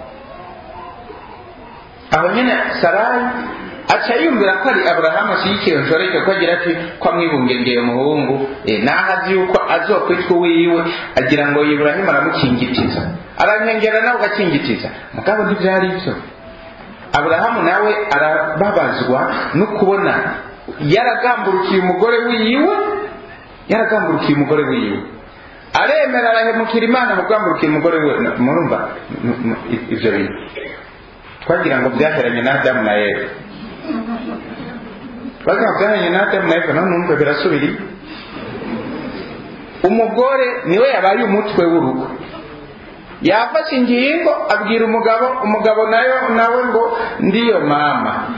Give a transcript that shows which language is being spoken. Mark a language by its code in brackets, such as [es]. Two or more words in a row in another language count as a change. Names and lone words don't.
[rn] aho nyine Sarai aca yumvira ko ari Aburahamu ashyigikiye iyo njoreke, ko agira ati ko amwibungengeye umuhungu, naho azi yuko azokwitwa uwiwe agira ngo Ibrahimu aramukingitiza, arankengera nawe ugakingitiza. mugabo ntibyari ibyo. Aburahamu nawe arababazwa no kubona yaragamburukiye umugore wiwe, aremera arahemukira Imana mu kugamburukira umugore we. murumva ibyo bintu twagira ngo byaheranye na Adamu na Eva. none numva birasubiri. umugore niwe yabaye umutwe w'urugo, yafashe ingingo abwira umugabo nawe ngo ndiyo mama.